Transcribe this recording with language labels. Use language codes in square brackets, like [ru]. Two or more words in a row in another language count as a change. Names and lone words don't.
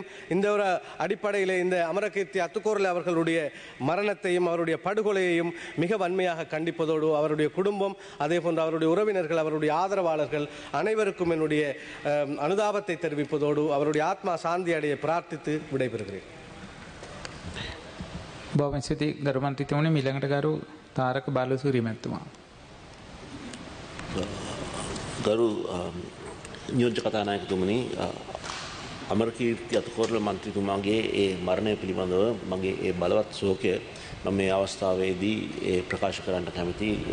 [ta] இந்த ஒரு அடிப்படையில் இந்த அமரகீர்த்தி அத்துக்கோரல் அவர்களுடைய மரணத்தையும் அவருடைய படுகொலையையும் மிக வன்மையாக கண்டிப்பதோடு அவருடைய குடும்பம் அதே போன்று அவருடைய உறவினர்கள் அவருடைய ஆதரவாளர்கள் அனைவருக்கும் என்னுடைய அனுதாபத்தை தெரிவிப்பதோடு அவருடைய ஆத்மா சாந்தி அடைய பிரார்த்தித்து விடைபெறுகிறேன். [si] බොහොම ස්තුතියි ගරු මන්ත්‍රීතුමනි. ඊළඟට ගරු තාරක බාලසූරිය මැතිතුමා. ගරු නියෝජ්‍ය කතානායකතුමනි, අමරකීර්ති අතුකෝරල මන්ත්‍රීතුමාගේ ඒ මරණය පිළිබඳව මගේ ඒ බලවත් ශෝකය මම මේ අවස්ථාවේදී ප්‍රකාශ කරන්න කැමති.